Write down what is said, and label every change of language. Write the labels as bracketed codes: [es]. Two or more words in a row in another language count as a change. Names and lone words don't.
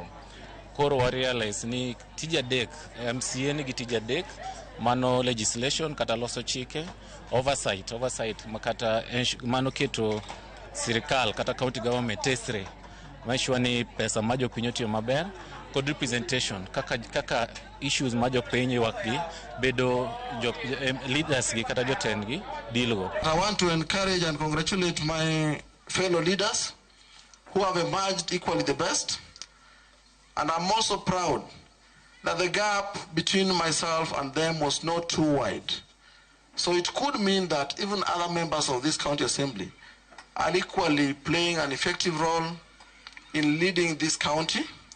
[luo] Koro wa realize ni tija dek MCA ni tija dek mano legislation kata loso chike, oversight makata mano keto sirikal kata [en] county government [luo] tesre maishwa ni pesa ma jopiny otiyo maber kod representation kaka issues ma jopiny wakgi bedo leaders gi kata jotendgi dilgo. [en] I want to encourage and congratulate my fellow leaders who have emerged equally the best, and I'm also proud that the gap between myself and them was not too wide. So it could mean that even other members of this county assembly are equally playing an effective role in leading this county